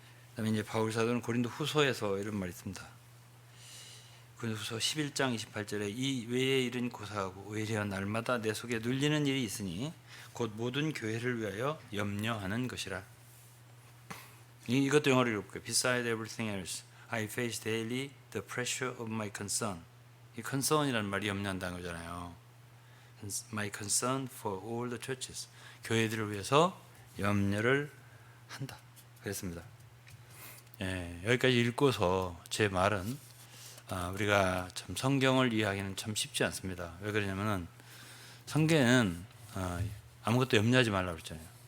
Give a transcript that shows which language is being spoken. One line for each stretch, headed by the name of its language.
Korean: 그다음에 이제 바울 사도는 고린도 후서에서 이런 말이 있습니다. 고린도후서 11장 28절에 이 외의 일은 고사하고 오히려 날마다 내 속에 눌리는 일이 있으니 곧 모든 교회를 위하여 염려하는 것이라. 이것도 영어로 읽을게요.
English: Beside everything else, I face daily the pressure of my concern.
Korean: 이 concern이라는 말이 염려한다는 거잖아요.
English: My concern for all the churches.
Korean: 교회들을 위해서 염려를 한다. 그랬습니다. 여기까지 읽고서 제 말은 우리가 참 성경을 이해하기는 참 쉽지 않습니다. 왜 그러냐면은 성경에는 아무것도 염려하지 말라고 그랬잖아요.